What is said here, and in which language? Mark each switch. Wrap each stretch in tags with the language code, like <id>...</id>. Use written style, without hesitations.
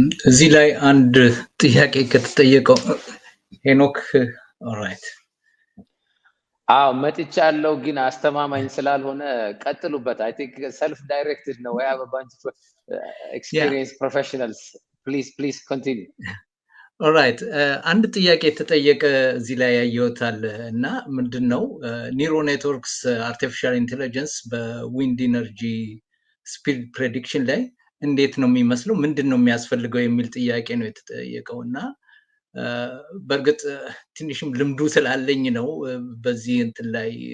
<am>እዚህ ላይ አንድ ጥያቄ ከተጠየቀው ሄኖክ ኦልራይት አዎ መጥቻለሁ ግን አስተማማኝ ስላልሆነ ቀጥሉበት</am> <en>I think self directed</en> <am>ነው</am> <en>I have a bunch of experienced professionals please continue</en> <am>ኦልራይት አንድ ጥያቄ ተጠየቀ እዚህ ላይ ያየውታል እና ምንድነው ኒውሮ ኔትወርክስ አርቲፊሻል ኢንተለጀንስ በዊንድ ኢነርጂ ስፒድ ፕሬዲክሽን ላይ እንዴት ነው የሚመስለው ምንድነው የሚያስፈልገው የሚል ጥያቄ ነው የተጠየቀውና በርግጥ ትንሽም ልምዱ ስላለኝ ነው በዚህ እንትን ላይ</am>